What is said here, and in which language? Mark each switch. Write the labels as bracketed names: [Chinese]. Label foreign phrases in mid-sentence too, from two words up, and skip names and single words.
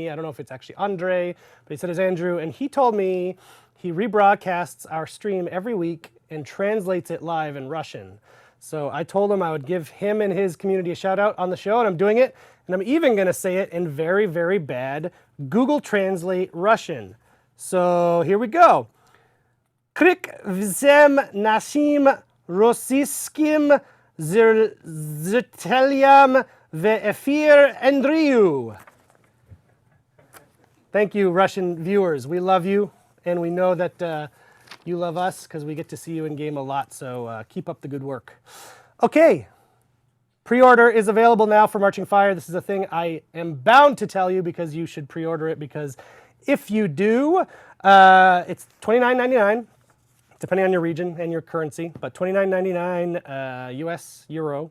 [English] I don't know if it's actually Andre, but he said it's Andrew. And he told me he rebroadcasts our stream every week and translates it live in Russian. So I told him I would give him and his community a shout out on the show, and I'm doing it. And I'm even going to say it in very, very bad Google Translate Russian. So here we go. Krik vzem našim rossijskim zrtelям v efir Andrew. Thank you, Russian viewers. We love you, and we know that you love us because we get to see you in game a lot, so keep up the good work. Okay, pre-order is available now for Marching Fire. This is a thing I am bound to tell you because you should pre-order it, because if you do, it's $29.99, depending on your region and your currency, but $29.99 US, Euro.